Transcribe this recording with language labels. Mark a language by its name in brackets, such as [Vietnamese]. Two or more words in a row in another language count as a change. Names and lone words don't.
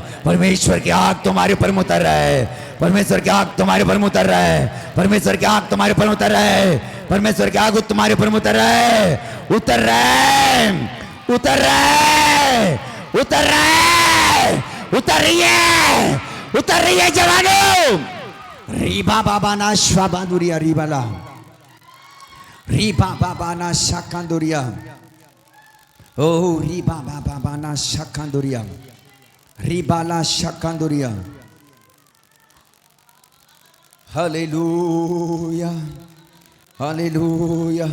[Hindi] परमेश्वर की आग तुम्हारे ऊपर उतर रहा है। परमेश्वर की आग तुम्हारे ऊपर उतर रहा है। परमेश्वर की आग तुम्हारे ऊपर उतर रहा है। परमेश्वर की आग तुम्हारे ऊपर उतर रहा है, उतर रहा है, उतर रहा है, उतर रहा है, उतर रही है, उतर रही है जवानों। रीबा बाबा ना श्वाबादुरिया रीबाला, रीबा बाबा ना शाकांदुरिया, ओ रीबा बाबा ना शाकांदुरिया, रीबाला शाकांदुरिया। हालेलुया, हालेलुया।